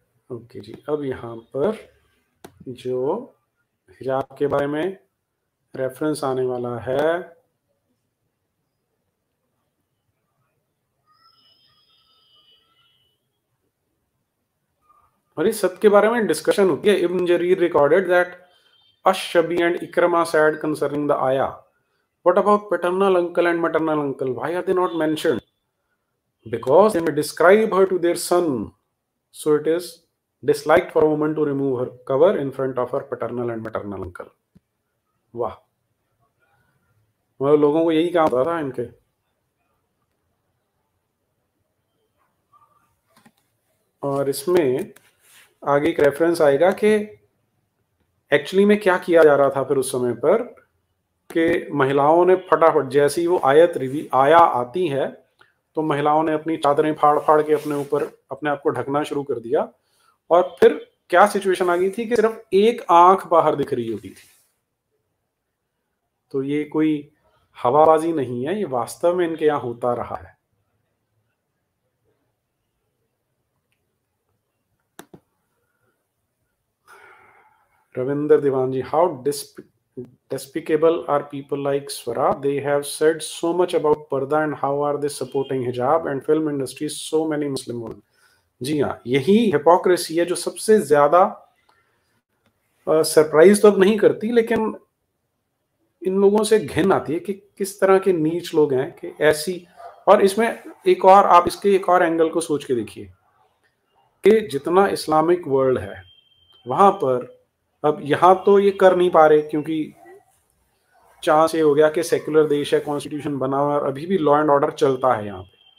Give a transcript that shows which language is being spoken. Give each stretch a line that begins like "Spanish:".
Hindi: Okay जी, अब यहाँ पर जो हिजाब के बारे में रेफरेंस आने वाला है, और इस सब के बारे में डिस्कशन होती है।
English: Ibn Jarir recorded that Ash Shabi and Ikrimah said concerning the ayah, what about paternal uncle and maternal uncle, why are they not mentioned? Because they may describe her to their son, so it is disliked for a woman to remove her cover in front of her paternal and maternal uncle. वाह,
Hindi: मतलब लोगों को यही काम होता था इनके। और इसमें आगे एक रेफरेंस आएगा कि एक्चुअली में क्या किया जा रहा था फिर उस समय पर, कि महिलाओं ने फटाफट जैसे ही वो आयत रिवी आया आती है, तो महिलाओं ने अपनी चादरें फाड़-फाड़ के अपने ऊपर अपने आप को ढकना शुरू कर दिया। और फिर क्या सिचुएशन आ गई थी कि सिर्फ एक आँख बाहर दिख रही होती थी। तो ये कोई हवाबाज़ी नहीं है, ये वास्तव में इनके यहाँ होता रहा है।
English: Ravinder Diwanji, how despicable are people like Swara? They have said so much about purdah and how are they supporting hijab and film industry so many Muslim women.
Hindi: जी हाँ, यही हिपोक्रेसी है जो सबसे ज्यादा सरप्राइज तो अब नहीं करती, लेकिन इन लोगों से घिन आती है कि किस तरह के नीच लोग हैं कि ऐसी। और इसमें एक और आप इसके एक और एंगल को सोच के देखिए कि जितना इस्लामिक वर्ल्ड है वहां पर, अब यहाँ तो ये कर नहीं पा रहे क्योंकि चांस ये हो गया कि सेक्युलर देश है, कॉन्स्टिट्यूशन बना हुआ है और अभी भी लॉ एंड ऑर्डर चलता है यहाँ पे।